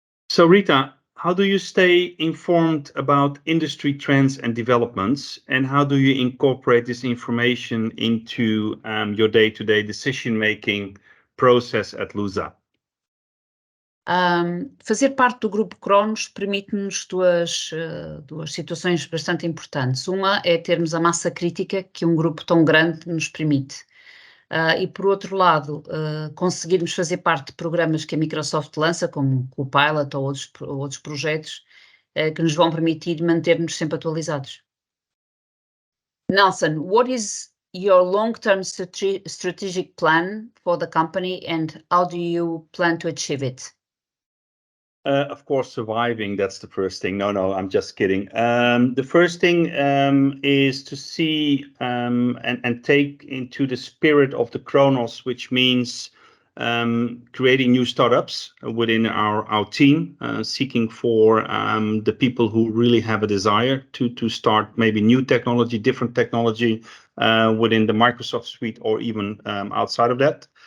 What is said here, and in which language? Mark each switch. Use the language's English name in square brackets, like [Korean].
[English] So Rita, how do you stay informed about industry trends and developments, and how do you incorporate this information into your day-to-day decision-making process at Luza? [Portuguese] Fazer parte do grupo Cronos permite-nos duas situações bastante importantes. Uma é termos a massa crítica que um grupo tão grande nos permite. E por outro lado, conseguirmos fazer parte de programas que a Microsoft lança, como o Pilot ou outros projetos, que nos vão permitir manter-nos sempre atualizados. [English] Nelson, what is your long-term strategic plan for the company, and how do you plan to achieve it? Of course, surviving, that's the first thing. No, I'm just kidding. The first thing is to see and take into the spirit of the Chronos, which means creating new startups within our team, seeking for the people who really have a desire to start maybe new technology, different technology within the Microsoft suite or even outside of that.